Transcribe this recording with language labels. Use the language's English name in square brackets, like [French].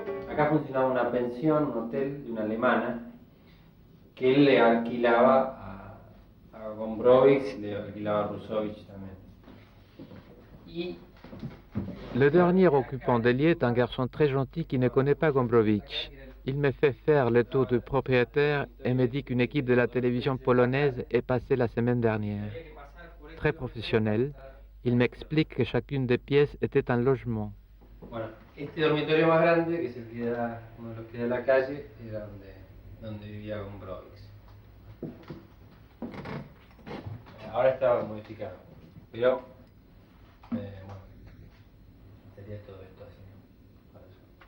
[Spanish] Acá funcionaba una pensión, un hotel de una alemana, que él le alquilaba a Gombrowicz, le alquilaba a Rusovich también. [French] Le dernier occupant d'Hélier est un garçon très gentil qui ne connaît pas Gombrowicz. Il me fait faire le tour du propriétaire et me dit qu'une équipe de la télévision polonaise est passée la semaine dernière. Très professionnel, il m'explique que chacune des pièces était un logement. [Spanish] Bueno, este dormitorio más grande, que es el que da, uno de los que da la calle, era donde vivía Gombrowicz. Ahora estaba modificado, pero bueno, estaría todo esto así, ¿no? Para eso.